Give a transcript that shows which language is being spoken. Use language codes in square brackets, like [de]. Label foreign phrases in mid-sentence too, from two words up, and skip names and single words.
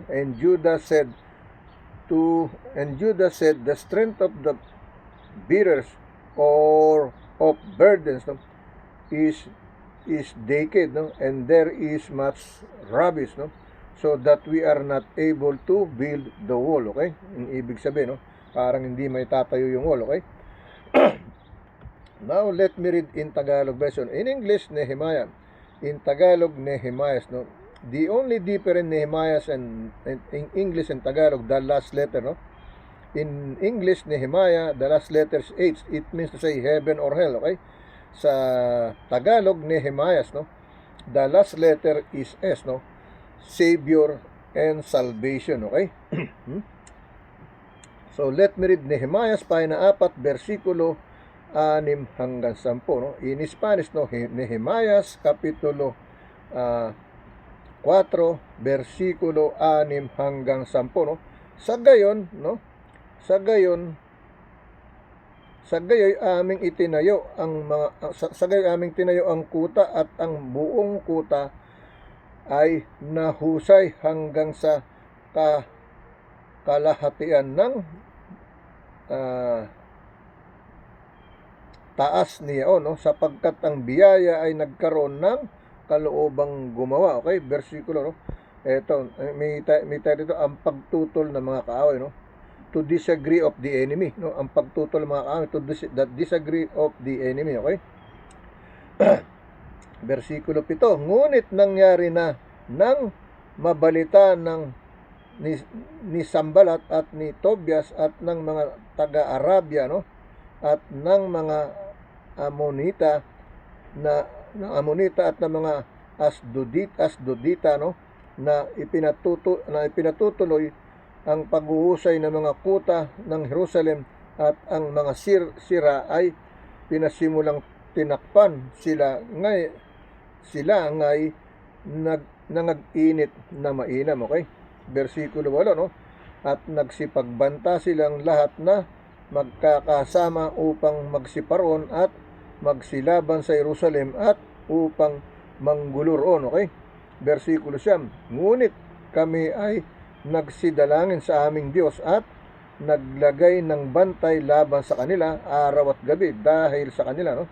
[en] And Judah said, the strength of the bearers or of burdens, no, is decayed, no, and there is much rubbish, no, so that we are not able to build the wall, okay? [tl] Yung ibig sabihin, no, parang hindi may tatayo yung wall, okay? [en] Now, let me read in Tagalog version. In English, Nehemiah. In Tagalog, Nehemiah, no? The only difference Nehemiah and in English and Tagalog, the last letter, no? In English, Nehemiah, the last letter is H. It means to say heaven or hell, okay? [tl] Sa Tagalog, Nehemiah, [en] no? The last letter is S, no? Savior and salvation, okay? So, let me read Nehemiah, [tl] pahina 4, versikulo 6 hanggang 10, [en] no? In Spanish, no? Nehemiah, [tl] kapitulo 4, versikulo 6 hanggang 10, no? Sa gayon, no? Sa gayoy aming itinayo aming tinayo ang kuta, at ang buong kuta ay nahusay hanggang sa kalahatian ng taas niya, no, sapagkat ang biyaya ay nagkaroon ng kaloobang gumawa, okay? Versikulo, no? Ito, may tayo dito, ang pagtutol ng mga kaaway, no? [en] To disagree of the enemy, no? [tl] Ang pagtutol ng mga kaaway, [en] to disagree of the enemy, okay? [tl] Versikulo 7, ngunit nangyari na nang mabalita ni Sambalat at ni Tobias at ng mga taga-Arabia, no? At ng mga Amonita at ng mga Asdodita, no? na ipinatutuloy ang paghuhusay ng mga kuta ng Jerusalem, at ang mga sira ay pinasimulang tinakpan. Sila ngay nangag-init na mainam, okay? Versikulo 8, no? At nagsipagbanta silang lahat na magkakasama upang magsiparon at magsilaban sa Jerusalem at upang mangguluron, okay? Versikulo 9, ngunit kami ay nagsidalangin sa aming Diyos at naglagay ng bantay laban sa kanila araw at gabi dahil sa kanila, no?